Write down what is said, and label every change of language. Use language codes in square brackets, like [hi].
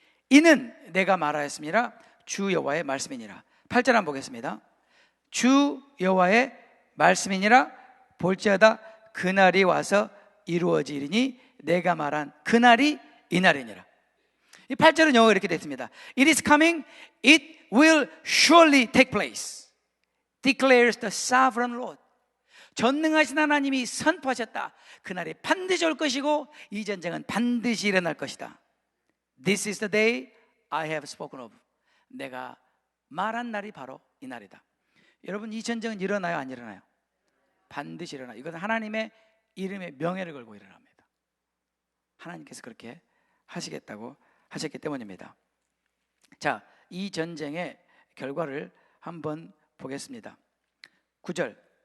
[ko] 이는 내가 말하였음이라 주 여호와의 말씀이니라. 8절 한번 보겠습니다. 주 여호와의 말씀이니라. 볼지어다 그날이 와서 이루어지리니 내가 말한 그날이 이날이니라. 이 8절은 영어가 이렇게 됐습니다. [en] It is coming, it will surely take place, declares the sovereign Lord. [ko] 전능하신 하나님이 선포하셨다. 그날이 반드시 올 것이고 이 전쟁은 반드시 일어날 것이다. [en] This is the day I have spoken of. [ko] 내가 말한 날이 바로 이 날이다. 여러분, 이 전쟁은 일어나요, 안 일어나요? 반드시 일어나요. 이것은 하나님의 이름의 명예를 걸고 일어납니다. 하나님께서 그렇게 하시겠다고 하셨기 때문입니다. 자, 이 전쟁의 결과를 한번 보겠습니다. 9절.